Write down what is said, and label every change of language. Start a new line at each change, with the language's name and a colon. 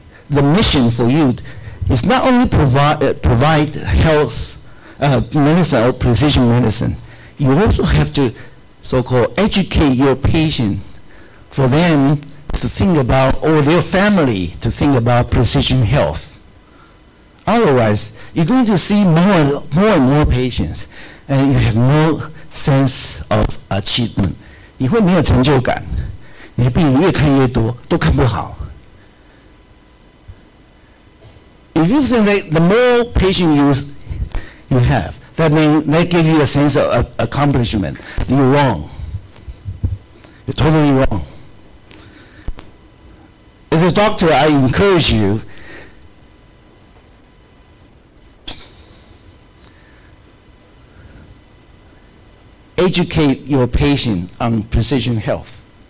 English: The mission for you is not only provide health medicine or precision medicine, you also have to so-called educate your patient for them to think about, or their family to think about precision health. Otherwise, you're going to see more and more patients, and you have no sense of achievement.
Chinese: 你会没有成就感，你的病人越看越多，都看不好。
English: If you think that the more patient you have, that means they give you a sense of accomplishment. You're wrong. You're totally wrong. As a doctor, I encourage you educate your patient on precision health.